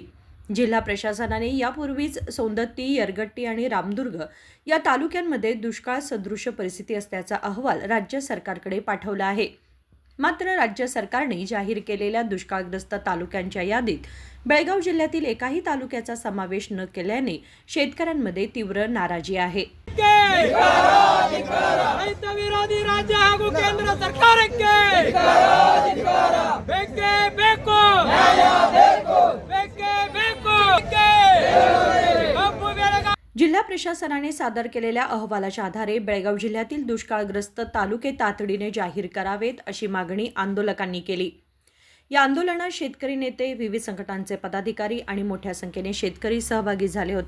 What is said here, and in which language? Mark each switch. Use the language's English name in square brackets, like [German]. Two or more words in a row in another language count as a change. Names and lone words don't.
[Marathi] जिल्हा प्रशासनाने यापूर्वीच सौंदत्ती, यरगट्टी आणि रामदुर्ग या तालुक्यांमध्ये दुष्काळ सदृश परिस्थिती असल्याचा अहवाल राज्य सरकारकडे पाठवला आहे. मात्र राज्य सरकारने जाहीर केलेल्या दुष्काळग्रस्त तालुक्यांच्या यादीत बेळगाव जिल्ह्यातील एकाही तालुक्याचा समावेश न केल्याने शेतकऱ्यांमध्ये तीव्र नाराजी आहे. [Kannada] ವಿರೋಧಿ ರಾಜ್ಯ ಹಾಗೂ ಕೇಂದ್ರ ಸರ್ಕಾರಕ್ಕೆ ಬೇಕೇ ಬೇಕು, ಬೇಕೇ ಬೇಕು. [Marathi] जिल्हा प्रशासनाने सादर केलेल्या अहवालाच्या आधारे बेळगाव जिल्ह्यातील दुष्काळग्रस्त तालुके तातडीने जाहीर करावेत अशी मागणी आंदोलकांनी केली. या आंदोलनात शेतकरी नेते, विविध संघटनांचे पदाधिकारी आणि मोठ्या संख्येने शेतकरी सहभागी झाले होते.